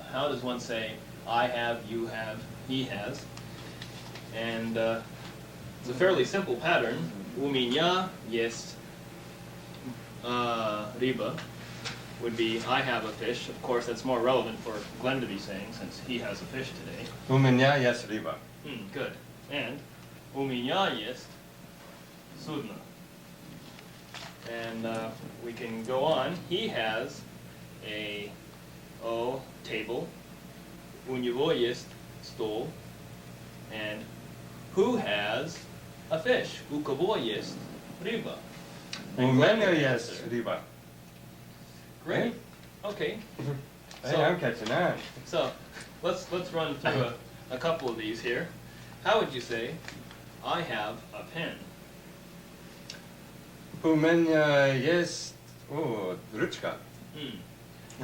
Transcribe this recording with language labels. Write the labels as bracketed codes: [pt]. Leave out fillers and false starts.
[en] How does one say, I have, you have, he has? And it's a fairly simple pattern. [ru] У меня есть рыба [en] would be, I have a fish. Of course, that's more relevant for Glenn to be saying, since he has a fish today. [ru] У меня есть riba. [en] Good. [ru] And у меня есть судно. [en] And we can go on. He has a table. [ru] У него есть стол. [en] And who has a fish? [ru] У кого есть рыба? У меня есть riba. [en] Great. Okay. Hey, I'm catching on. So let's run through a couple of these here. How would you say, I have a pen? [ru] У меня есть ручка. У